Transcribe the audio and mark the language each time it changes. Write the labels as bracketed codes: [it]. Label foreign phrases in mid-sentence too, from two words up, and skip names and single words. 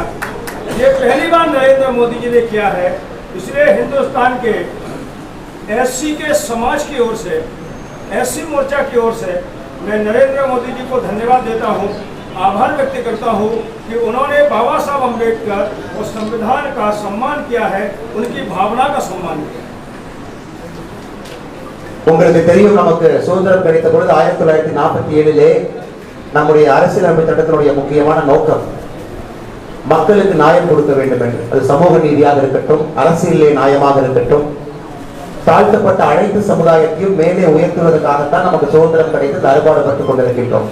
[hi] ये पहली बार नरेंद्र मोदी जी ने किया है. इसलिए हिंदुस्तान के एससी के समाज की ओर से, एससी मोर्चा की ओर से मैं नरेंद्र मोदी जी को धन्यवाद देता हूँ, आभार व्यक्त करता हूँ कि उन्होंने बाबा साहब अम्बेडकर और संविधान का सम्मान किया है, उनकी भावना का सम्मान किया. [ta] உங்களுக்கு தெரியும், நமக்கு சுதந்திரம் கிடைத்த பொழுது 1947 நம்முடைய அரசியலமைப்பு சட்டத்தினுடைய முக்கியமான நோக்கம் மக்களுக்கு நியாயம் கொடுக்க வேண்டும் என்று. அது சமூக நீதியாக இருக்கட்டும், அரசியலே நியாயமாக இருக்கட்டும், தாழ்த்தப்பட்ட அனைத்து சமுதாயத்தையும் மேலே உயர்த்துவதற்காகத்தான் நமக்கு சுதந்திரம் கிடைத்து அறுபாடுபட்டுக் கொண்டிருக்கின்றோம்.